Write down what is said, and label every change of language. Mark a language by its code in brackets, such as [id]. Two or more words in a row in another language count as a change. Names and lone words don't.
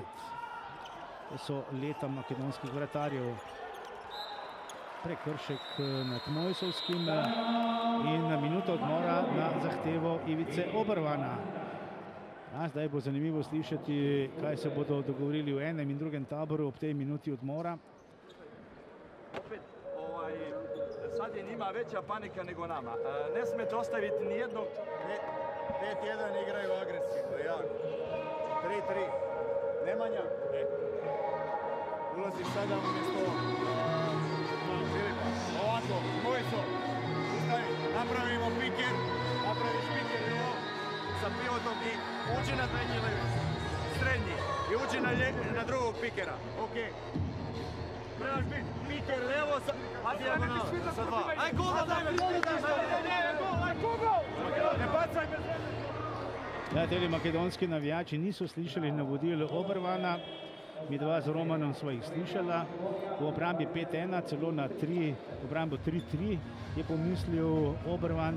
[sl] To so leta makedonskih vratarjev. Prekršek nad Mojsovskim in minuto odmora na zahtevo Ivice Obervana. Zdaj bo zanimivo slišati, kaj se bodo dogovorili v enem in drugem taboru ob tej minuti odmora. [hr] Opet, sad je njima veća panika nego nama. Ne smete ostaviti nijednog... 5-1 igraju agresivno, jako. 3-3. Nemanja, ulazi sada umjesto... Ovako, Mojso, ustavi, napravimo piker, napraviš piker, evo, sa pivotom i uđi na srednji i uđi na drugog pikera, okej. Trebaš biti piker levo sa dijagonalom, sa 2. Aj Google, daj me, ne bacaj me srednje. [sl] Ja, teli makedonski navijači niso slišali navodil Obervana. Midva z Romanom sva jih slišala. V obrambi 5-1, celo na 3, v obrambo 3-3 je pomislil Obervan.